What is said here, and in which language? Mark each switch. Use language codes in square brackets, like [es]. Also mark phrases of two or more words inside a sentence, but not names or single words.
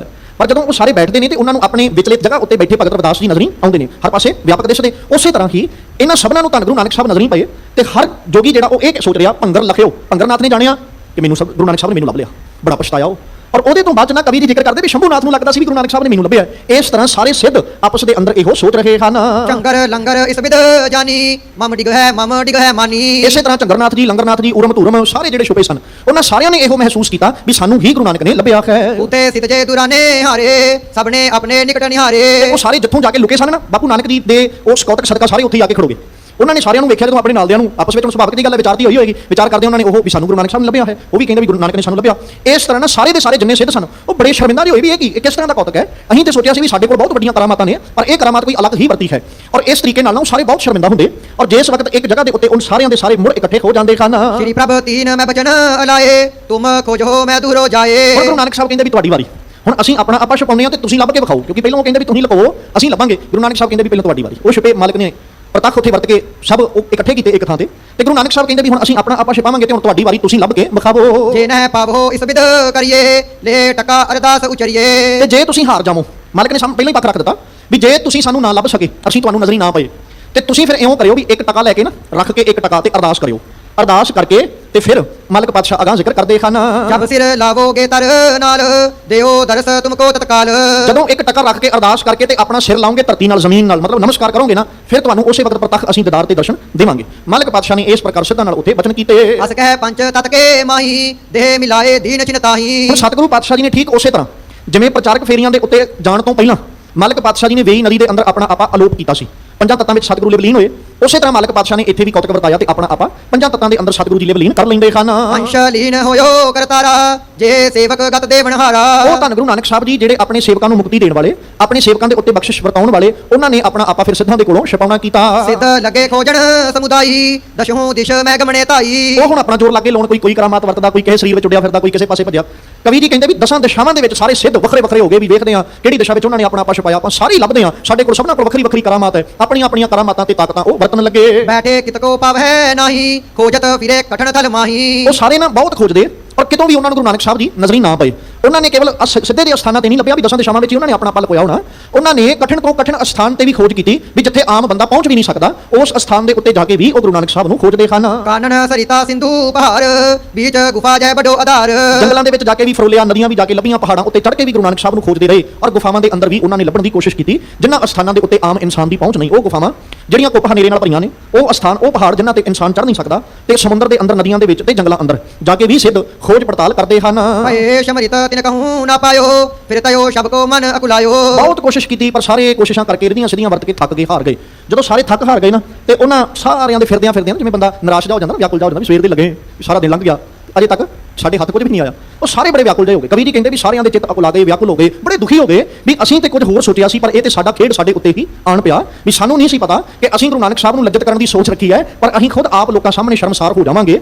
[pa] ਪਰ ਜਦੋਂ ਉਹ ਸਾਰੇ ਬੈਠਦੇ ਨੇ ਤੇ ਉਹਨਾਂ ਨੂੰ ਆਪਣੇ ਵਿਚਲੇ ਜਗ੍ਹਾ ਉੱਤੇ ਬੈਠੇ ਭਗਤ ਰਵਿਦਾਸ ਜੀ ਨਜ਼ਰੀ ਆਉਂਦੇ ਨੇ, ਹਰ ਪਾਸੇ ਵਿਆਪਕ ਦਿਸਦੇ। ਉਸੇ ਤਰ੍ਹਾਂ ਹੀ ਇਹਨਾਂ ਸਭਨਾਂ ਨੂੰ ਧੰਨ ਗੁਰੂ ਨਾਨਕ ਸਾਹਿਬ ਨਜ਼ਰੀ ਪਏ ਤੇ ਹਰ ਜੋਗੀ ਜਿਹੜਾ ਉਹ ਇਹ ਸੋਚ ਰਿਹਾ, ਭੰਗਰ ਲਖਿਓ, ਭੰਗਰਨਾਥ ਨੇ ਜਾਣਿਆ ਕਿ ਮੈਨੂੰ ਗੁਰੂ ਨਾਨਕ ਸਾਹਿਬ ਨੇ ਮੈਨੂੰ ਲੱਭ ਲਿਆ, ਬੜਾ ਪਛਤਾਇਆ ਉਹ। ਔਰ ਉਹਦੇ ਤੋਂ ਬਾਅਦ ਨਾ ਕਵੀ ਦੀ ਜ਼ਿਕਰ ਕਰਦੇ ਵੀ ਸ਼ੰਭੂਨਾਥ ਨੂੰ ਲੱਗਦਾ ਸੀ ਵੀ ਗੁਰੂ ਨਾਨਕ ਸਾਹਿਬ ਨੇ ਮੈਨੂੰ ਲੱਭਿਆ। ਇਸ ਤਰ੍ਹਾਂ ਸਾਰੇ ਸਿੱਧ ਆਪਸ ਦੇ ਅੰਦਰ ਇਹੋ ਸੋਚ ਰਹੇ ਹਨ। [hi] चंगर लंगर इस विद जानी मम डिग है मानी। [pa] ਇਸੇ ਤਰ੍ਹਾਂ ਚੰਗਰਨਾਥ ਜੀ, ਲੰਗਰਨਾਥ ਜੀ, ਉਰਮ ਧੂਰਮ ਸਾਰੇ ਜਿਹੜੇ ਛੁਪੇ ਸਨ ਉਹਨਾਂ ਸਾਰਿਆਂ ਨੇ ਇਹੋ ਮਹਿਸੂਸ ਕੀਤਾ ਵੀ ਸਾਨੂੰ ਹੀ ਗੁਰੂ ਨਾਨਕ ਨੇ ਲੱਭਿਆ ਹੈ। [hi] उते सित जे दुराने हारे सबने अपने निकट निहारे। [pa] ਉਹ ਸਾਰੇ ਜਿੱਥੋਂ ਜਾ ਕੇ ਲੁਕੇ ਸਨ ਨਾ ਬਾਪੂ ਨਾਨਕ ਜੀ ਦੇ ਉਸ ਕੌਤਕ ਸਦਕਾ ਸਾਰੇ ਉੱਥੇ ਜਾ ਕੇ ਖੜੋਗੇ। ਉਹਨਾਂ ਨੇ ਸਾਰਿਆਂ ਨੂੰ ਵੇਖਿਆ ਜਦੋਂ ਆਪਣੇ ਨਾਲਦਿਆਂ ਨੂੰ ਆਪਸ ਵਿੱਚ ਹੁਣ ਸੁਭਾਵਿਕ ਦੀ ਗੱਲ ਹੈ ਵਿਚਾਰਦੀ ਹੋਈ ਹੋਏਗੀ, ਵਿਚਾਰ ਕਰਦੇ ਉਹਨਾਂ ਨੇ ਉਹ ਵੀ ਸਾਨੂੰ ਗੁਰੂ ਨਾਨਕ ਸਾਹਿਬ ਨੇ ਲੱਭਿਆ ਹੈ, ਉਹ ਵੀ ਕਹਿੰਦੇ ਵੀ ਗੁਰੂ ਨਾਨਕ ਨੇ ਸਾਨੂੰ ਲੱਭਿਆ। ਇਸ ਤਰ੍ਹਾਂ ਨਾਲ ਸਾਰੇ ਦੇ ਸਾਰੇ ਜਿੰਨੇ ਸਿੱਧ ਸਨ ਉਹ ਬੜੇ ਸ਼ਰਮਿੰਦਾ ਹੋਏ ਵੀ ਇਹ ਕਿਸ ਤਰ੍ਹਾਂ ਦਾ ਕੌਤਕ ਹੈ। ਅਸੀਂ ਤੇ ਸੋਚਿਆ ਸੀ ਵੀ ਸਾਡੇ ਕੋਲ ਬਹੁਤ ਵੱਡੀਆਂ ਕਰਾਮਾਤਾਂ ਨੇ, ਪਰ ਇਹ ਕਰਾਮਾਤ ਕੋਈ ਅਲੱਗ ਹੀ ਵਰਤੀ ਹੈ ਔਰ ਇਸ ਤਰੀਕੇ ਨਾਲ ਉਹ ਸਾਰੇ ਬਹੁਤ ਸ਼ਰਮਿੰਦਾ ਹੁੰਦੇ ਔਰ ਜਿਸ ਵਕਤ ਇੱਕ ਜਗ੍ਹਾ ਦੇ ਉੱਤੇ ਉਹ ਸਾਰਿਆਂ ਦੇ ਸਾਰੇ ਮੁੜ ਇਕੱਠੇ ਹੋ ਜਾਂਦੇ ਹਨ। [hi] श्री प्रभु तीन मैं बचन अलाए तुम खोजो मैं दूर हो जाए। [pa] ਹੁਣ ਗੁਰੂ ਨਾਨਕ ਸਾਹਿਬ ਕਹਿੰਦੇ ਵੀ ਤੁਹਾਡੀ ਵਾਰੀ, ਹੁਣ ਅਸੀਂ ਆਪਣਾ ਆਪਾਂ ਛੁਪਾਉਂਦੇ ਹਾਂ ਤੇ ਤੁਸੀਂ ਲੱਭ ਕੇ ਵਿਖਾਓ, ਕਿਉਂਕਿ ਪਹਿਲਾਂ ਉਹ ਕਹਿੰਦੇ ਵੀ ਤੁਸੀਂ ਲੁਕਾਓ ਅਸੀਂ ਲੱਭਾਂਗੇ। ਗੁਰੂ ਨਾਨਕ ਸਾਹਿਬ ਕਹਿੰਦੇ ਵੀ ਪਹਿਲਾਂ ਤੁਹਾਡੀ ਵਾਰੀ। ਉਹ ਛੁਪੇ ਮਾਲਕ ਨੇ ਪ੍ਰਤੱਖ ਉੱਥੇ ਵਰਤ ਕੇ ਸਭ ਉਹ ਇਕੱਠੇ ਕੀਤੇ ਇੱਕ ਥਾਂ ਤੇ ਗੁਰੂ ਨਾਨਕ ਸਾਹਿਬ ਕਹਿੰਦੇ ਵੀ ਹੁਣ ਅਸੀਂ ਆਪਣਾ ਆਪਾਂ ਛੁਪਾਵਾਂਗੇ ਤੇ ਹੁਣ ਤੁਹਾਡੀ ਵਾਰੀ ਤੁਸੀਂ ਲੱਭ ਕੇ ਵਿਖਾਵੋ। [hi] जे न पावो इस विध करिए ले टका अरदास उचरिए। [pa] ਤੇ ਜੇ ਤੁਸੀਂ ਹਾਰ ਜਾਵੋ, ਮਾਲਕ ਨੇ ਸਾਨੂੰ ਪਹਿਲਾਂ ਹੀ ਪੱਖ ਰੱਖ ਦਿੱਤਾ ਵੀ ਜੇ ਤੁਸੀਂ ਸਾਨੂੰ ਨਾ ਲੱਭ ਸਕੇ, ਅਸੀਂ ਤੁਹਾਨੂੰ ਨਜ਼ਰੀ ਨਾ ਪਏ ਤੇ ਤੁਸੀਂ ਫਿਰ ਇਉਂ ਕਰਿਓ ਵੀ ਇੱਕ ਟਕਾ ਲੈ ਕੇ ਨਾ ਰੱਖ ਕੇ ਇੱਕ ਟਕਾ ਤੇ ਅਰਦਾਸ ਕਰਿਓ। ਅਰਦਾਸ ਕਰਕੇ ਤੇ ਫਿਰ ਮਾਲਕ ਪਾਤਸ਼ਾਹ ਅਗਾਂਹ ਜ਼ਿਕਰ ਕਰਦੇ ਹਨ। [hi] जब सिर लावोगे तर नाल देओ दरस तुमको तत्काल। [pa] ਜਦੋਂ ਇੱਕ ਟਕਾ ਰੱਖ ਕੇ ਅਰਦਾਸ ਕਰਕੇ ਤੇ ਆਪਣਾ ਸਿਰ ਲਾਓਗੇ ਧਰਤੀ ਨਾਲ ਜ਼ਮੀਨ ਨਾਲ, ਮਤਲਬ ਨਮਸਕਾਰ ਕਰੋਗੇ ਨਾ, ਫਿਰ ਤੁਹਾਨੂੰ ਉਸੇ ਵਕਤ ਪ੍ਰਤੱਖ ਅਸੀਂ ਦੀਦਾਰ ਤੇ ਦਰਸ਼ਨ ਦੇਵਾਂਗੇ। ਮਾਲਕ ਪਾਤਸ਼ਾਹ ਨੇ ਇਸ ਪ੍ਰਕਾਰ ਸਿੱਧਾਂ ਨਾਲ ਉੱਥੇ ਬਚਨ ਕੀਤੇ। [hi] अस कह पंच तत के माही देह मिलाए दीन चिन ताही। [pa] ਹੁਣ ਸਤਿਗੁਰੂ ਪਾਤਸ਼ਾਹ ਜੀ ਨੇ ਠੀਕ ਉਸੇ ਤਰ੍ਹਾਂ ਜਿਵੇਂ ਪ੍ਰਚਾਰਕ ਫੇਰੀਆਂ ਦੇ ਉੱਤੇ ਜਾਣ ਤੋਂ ਪਹਿਲਾਂ ਮਾਲਕ ਪਾਤਸ਼ਾਹ ਜੀ ਨੇ ਵੇਈ ਨਦੀ ਦੇ ਅੰਦਰ ਆਪਣਾ ਆਪਾ ਅਲੋਪ ਕੀਤਾ ਸੀ, ਪੰਜਾਂ ਤੱਤਾਂ ਵਿੱਚ ਸਤਿਗੁਰੂ ਲਿਵਲੀਨ ਹੋਏ, ਉਸੇ ਤਰ੍ਹਾਂ ਮਾਲਕ ਪਾਤਸ਼ਾਹ ਨੇ ਇੱਥੇ ਵੀ ਕੌਤਕ ਵਰਤਾਇਆ ਤੇ ਆਪਣਾ ਆਪਾ ਪੰਜਾਂ ਤੱਤਾਂ ਦੇ ਅੰਦਰ ਸਤਿਗੁਰੂ ਜੀ ਲਿਵਲੀਨ ਕਰ ਲੈਂਦੇ ਹਨ। [hi] अंश लीन होयो करतारा जे सेवक गत देवनहारा। [pa] ਉਹ ਧੰਨ ਗੁਰੂ ਨਾਨਕ ਸਾਹਿਬ ਜੀ ਜਿਹੜੇ ਆਪਣੇ ਸੇਵਕਾਂ ਨੂੰ ਮੁਕਤੀ ਦੇਣ ਵਾਲੇ, ਆਪਣੇ ਸੇਵਕਾਂ ਦੇ ਉੱਤੇ ਬਖਸ਼ਿਸ਼ ਵਰਤਾਉਣ ਵਾਲੇ, ਉਹਨਾਂ ਨੇ ਆਪਣਾ ਆਪਾ ਫਿਰ ਸਿੱਧਾਂ ਦੇ ਕੋਲੋਂ ਛਪਾਉਣਾ ਕੀਤਾ। [hi] सिद्ध लगे खोजन समुदायी दशहु दिश मैं गमने ताई। [pa] ਉਹ ਹੁਣ ਆਪਣਾ ਜ਼ੋਰ ਲਾ ਕੇ ਲਾਉਣ, ਕੋਈ ਕਰਾਮਾਤ ਵਰਤਦਾ, ਕੋਈ ਕਿਸੇ ਸਰੀਰ ਵਿੱਚ ਉੱਡਿਆ ਫਿਰਦਾ, ਕੋਈ ਕਿਸੇ ਪਾਸੇ ਭੱਜਿਆ। ਕਵੀ ਜੀ ਕਹਿੰਦੇ ਵੀ ਦਸਾਂ ਦਿਸ਼ਾਵਾਂ ਦੇ ਵਿੱਚ ਸਾਰੇ ਸਿੱਧ ਵੱਖਰੇ ਵੱਖਰੇ ਹੋ ਗਏ ਵੀ ਵੇਖਦੇ ਆ ਕਿਹੜੀ ਦਿਸ਼ਾ ਵਿੱਚ ਉਹਨਾਂ ਨੇ ਆਪਣਾ ਆਪਾ ਛਪਾਇਆ, ਆਪਾਂ ਸਾਰੇ ਹੀ ਲੱਭਦੇ ਆ। ਸਾਡੇ ਕੋਲ ਸਭਨਾਂ ਕੋਲ ਵੱਖਰੀ ਵੱਖਰੀ ਕਰਾਮਾਤ ਹੈ, ਆਪਣੀਆਂ ਆਪਣੀਆਂ ਕਰਾਮਾਤਾਂ ਤੇ ਤਾਕਤਾਂ ਉਹ ਵਰਤਣ ਲੱਗੇ। [hi] बैठे कितको पावै नाही खोजत फिरे कठन थल माही। [pa] ਉਹ ਸਾਰੇ ਨਾ ਬਹੁਤ ਖੋਜਦੇ ਪਰ ਕਿਤੋਂ ਵੀ ਉਹਨਾਂ ਨੂੰ ਗੁਰੂ ਨਾਨਕ ਸਾਹਿਬ ਜੀ ਨਜ਼ਰੀ ਨਾ ਪਏ। ਉਹਨਾਂ ਨੇ ਕੇਵਲ ਸਿੱਧੇ ਦੇ ਅਸਥਾਨਾਂ ਤੇ ਨਹੀਂ ਲੱਭਿਆ ਵੀ ਦਸਾਂ ਦਿਸ਼ਾਵਾਂ ਵਿੱਚ ਹੀ ਉਹਨਾਂ ਨੇ ਆਪਣਾ ਪਲ ਪੋਇਆ ਹੋਣਾ। ਉਹਨਾਂ ਨੇ ਕਠਿਨ ਤੋਂ ਕਠਿਨ ਅਸਥਾਨ ਤੇ ਵੀ ਖੋਜ ਕੀਤੀ ਵੀ ਜਿੱਥੇ ਆਮ ਬੰਦਾ ਪਹੁੰਚ ਵੀ ਨਹੀਂ ਸਕਦਾ, ਉਸ ਅਸਥਾਨ ਦੇ ਉੱਤੇ ਜਾ ਕੇ ਵੀ ਉਹ ਗੁਰੂ ਨਾਨਕ ਸਾਹਿਬ ਨੂੰ ਖੋਜਦੇ ਹਨ। [hi] कानन सरिता सिंधु पहाड़ बीच गुफा जय बड़ो आधार। [pa] ਜੰਗਲਾਂ ਦੇ ਵਿੱਚ ਜਾ ਕੇ ਵੀ ਫਰੋਲਿਆ, ਨਦੀਆਂ ਵੀ ਜਾ ਕੇ ਲੱਭੀਆਂ, ਪਹਾੜਾਂ ਉੱਤੇ ਚੜ੍ਹ ਕੇ ਵੀ ਗੁਰੂ ਨਾਨਕ ਸਾਹਿਬ ਨੂੰ ਖੋਜਦੇ ਰਹੇ ਔਰ ਗੁਫਾਵਾਂ ਦੇ ਅੰਦਰ ਵੀ ਉਹਨਾਂ ਨੇ ਲੱਭਣ ਦੀ ਕੋਸ਼ਿਸ਼ ਕੀਤੀ ਜਿਨ੍ਹਾਂ ਅਸਥਾਨਾਂ ਦੇ ਉੱਤੇ ਆਮ ਇਨਸਾਨ ਦੀ ਪਹੁੰਚ ਨਹੀਂ। ਉਹ ਗੁਫਾਵਾਂ ਜਿਹੜੀਆਂ ਕੁੱਪ ਹਨੇਰੇ ਨਾਲ ਭਰੀਆਂ ਨੇ, ਉਹ ਅਸਥਾਨ, ਉਹ ਪਹਾੜ ਜਿਨ੍ਹਾਂ ਤੇ ਇਨਸਾਨ ਚੜ੍ਹ ਨਹੀਂ ਸਕਦਾ, ਤੇ ਸਮੁੰਦਰ ਦੇ ਅੰਦਰ, ਨਦੀਆਂ ਦੇ ਵਿੱਚ ਤੇ ਜੰਗਲਾਂ ਅੰਦਰ ਜਾ ਕੇ ਵੀ ਸਿੱਧ ਖੋਜ ਪੜਤਾਲ ਕਰਦੇ ਹਨ। [hi] भये शमरित तिन कहूँ ना पायो फिर तयो शब को मन अकुलायो। [pa] ਬਹੁਤ ਕੋਸ਼ਿਸ਼ ਕੀਤੀ ਪਰ ਸਾਰੇ ਕੋਸ਼ਿਸ਼ਾਂ ਕਰਕੇ ਰਹੀਆਂ ਸਿੱਧੀਆਂ ਵਰਤ ਕੇ ਥੱਕ ਗਏ, ਹਾਰ ਗਏ। ਜਦੋਂ ਸਾਰੇ ਥੱਕ ਹਾਰ ਗਏ ਨਾ ਤੇ ਉਹਨਾਂ ਸਾਰਿਆਂ ਦੇ ਫਿਰਦਿਆਂ ਜਿਵੇਂ ਬੰਦਾ ਨਿਰਾਸ਼ ਜਾ ਹੋ ਜਾਂਦਾ, ਵਿਆਕੁਲ ਜਾ ਹੋ ਜਾਂਦਾ ਵੀ ਸਵੇਰ ਦੇ ਲੱਗੇ ਸਾਰਾ ਦਿਨ ਲੰਘ ਗਿਆ ਅਜੇ ਤੱਕ ਸਾਡੇ ਹੱਥ ਕੁਝ ਵੀ ਨਹੀਂ ਆਇਆ। ਉਹ ਸਾਰੇ ਬੜੇ ਵਿਆਕੁਲ ਜਿਹੇ ਹੋ ਗਏ। ਕਵੀ ਜੀ ਕਹਿੰਦੇ ਵੀ ਸਾਰਿਆਂ ਦੇ ਚਿੱਤ ਅਕੁਲਾ ਗਏ, ਵਿਆਕੁਲ ਹੋ ਗਏ, ਬੜੇ ਦੁਖੀ ਹੋ ਗਏ ਵੀ ਅਸੀਂ ਤੇ ਕੁਝ ਹੋਰ ਸੋਚਿਆ ਸੀ ਪਰ ਇਹ ਤੇ ਸਾਡਾ ਖੇਡ ਸਾਡੇ ਉੱਤੇ ਹੀ ਆਣ ਪਿਆ ਵੀ ਸਾਨੂੰ ਨਹੀਂ ਸੀ ਪਤਾ ਕਿ ਅਸੀਂ ਗੁਰੂ ਨਾਨਕ ਸਾਹਿਬ ਨੂੰ ਲੱਜਤ ਕਰਨ ਦੀ ਸੋਚ ਰੱਖੀ ਹੈ ਪਰ ਅਸੀਂ ਖੁਦ ਆਪ ਲੋਕਾਂ ਸਾਹਮਣੇ ਸ਼ਰਮਸਾਰ ਹੋ ਜਾਵਾਂਗੇ।